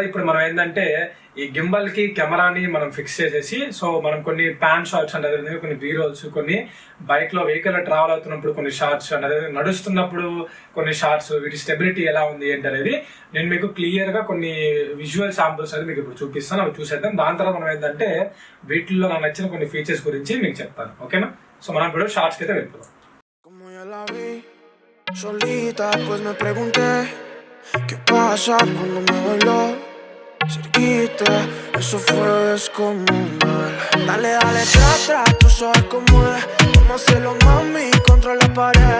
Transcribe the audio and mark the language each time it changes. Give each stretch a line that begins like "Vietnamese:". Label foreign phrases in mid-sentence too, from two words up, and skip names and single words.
Telugu: ఇప్పుడు మనం ఏంటంటే ఈ గింబల్ కి కెమెరాని మనం ఫిక్స్ చేసేసి సో మనం కొన్ని
English: pan shots
Telugu: అంటే అదేవిధంగా కొన్ని బీరోల్స్, కొన్ని బైక్ లో
English: vehicle travel
Telugu: అవుతున్నప్పుడు కొన్ని షార్ట్స్ అంటే అదేవిధంగా నడుస్తున్నప్పుడు కొన్ని షార్ట్స్, వీటి స్టెబిలిటీ ఎలా ఉంది ఏంటి అనేది నేను మీకు క్లియర్ గా కొన్ని
English: visual samples
Telugu: అనేది మీకు ఇప్పుడు చూపిస్తాను, అవి చూసేద్దాం. దాని తర్వాత మనం ఏంటంటే వీటిల్లో నాకు నచ్చిన కొన్ని ఫీచర్స్ గురించి మీకు చెప్తాను, ఓకేనా. సో మనం ఇప్పుడు షార్ట్స్కి అయితే వెళ్ళిపోదాం.
Spanish: ¿Qué pasa cuando me bailó cerquita? Eso fue descomunal. Dale, dale, tra, tra, tú sabes cómo es. Vamos a hacerlo, mami, contra la pared.